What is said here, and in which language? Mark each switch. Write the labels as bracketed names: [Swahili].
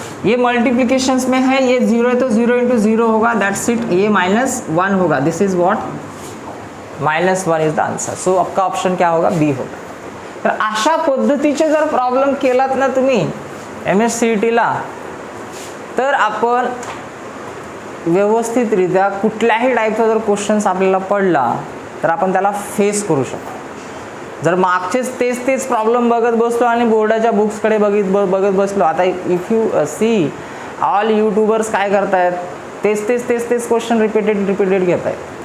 [Hindi] ये मल्टीप्लिकेशंस में है, ये 0 है तो 0 इंटू 0 होगा, [English] That's it. [Hindi] ये -1 होगा, [English] This is what -1 is the answer. [Hindi] सो आपका ऑप्शन क्या होगा, बी होगा. [Marathi] तर अशा पद्धतीचे जर प्रॉब्लेम केलात ना तुम्ही MSCET-ला, तर आपण व्यवस्थितरित्या कुठल्याही टाईपचा जर क्वेश्चन्स आपल्याला पडला तर आपण त्याला फेस करू शकतो. जर मागचेच तेच प्रॉब्लेम बघत बसलो आणि बोर्डाच्या बुक्सकडे बघत बसलो, आता [English] if you see all YouTubers [Marathi] काय करतायत, तेच क्वेश्चन रिपीटेड घेत आहेत.